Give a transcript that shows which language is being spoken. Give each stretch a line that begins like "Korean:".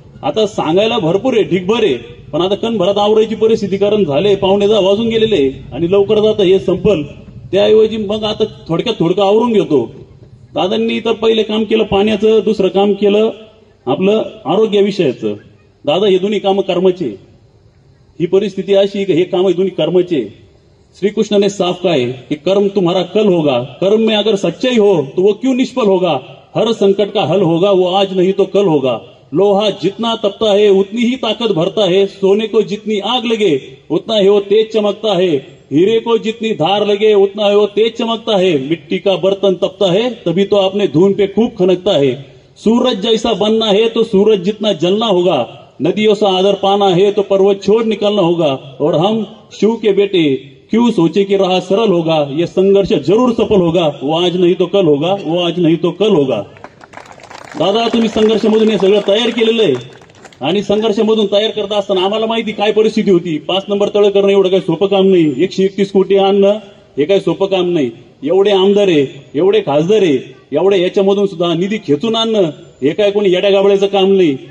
Marathi: आता सांगायला भरपूर आहे, ढिगभर आहे, पण आता कणभरात आवरायची परिस्थिती कारण झाले, 9:15 वाजून गेलेले आणि लवकरच आता हे संपल. त्याऐवजी मग आता थोडकं आवरून घेतो. दादांनी तर पहिले काम केलं पाण्याचं, दुसरं काम केलं आपलं आरोग्य विषयाचं. दादा हे दोन्ही कामं कर्माचे, ही परिस्थिती अशी हे काम हे दोन्ही कर्माचे.
Hindi: श्रीकृष्ण ने साफ कहा है कि कर्म तुम्हारा कल होगा, कर्म में अगर सच्चाई हो तो वो क्यों निष्फल होगा, हर संकट का हल होगा वो आज नहीं तो कल होगा. लोहा जितना तपता है उतनी ही ताकत भरता है, सोने को जितनी आग लगे उतना ही वो तेज चमकता है, हीरे को जितनी धार लगे उतना ही वो तेज चमकता है, मिट्टी का बर्तन तपता है तभी तो अपने धून पे खूब खनकता है. सूरज जैसा बनना है तो सूरज जितना जलना होगा, नदियों से आदर पाना है तो पर्वत छोड़ निकलना होगा, और हम शिव के बेटे क्यों सोचे कि राह सरल होगा, ये संघर्ष जरूर सफल होगा, वो आज नहीं तो कल होगा, वो आज नहीं तो कल होगा.
Marathi: दादा तुम्ही संघर्षामधून हे सगळं तयार केलेलं आहे आणि संघर्षामधून तयार करत असताना आम्हाला माहिती काय परिस्थिती होती. 5 नंबर तळ करणं एवढं काही सोपं काम नाही, 131 कोटी आणणं हे काही सोपं काम नाही. एवढे आमदार आहे, एवढे खासदार आहे, एवढे याच्यामधून सुद्धा निधी खेचून आणणं हे काय कोणी येड्या गाबळ्याचं काम नाही.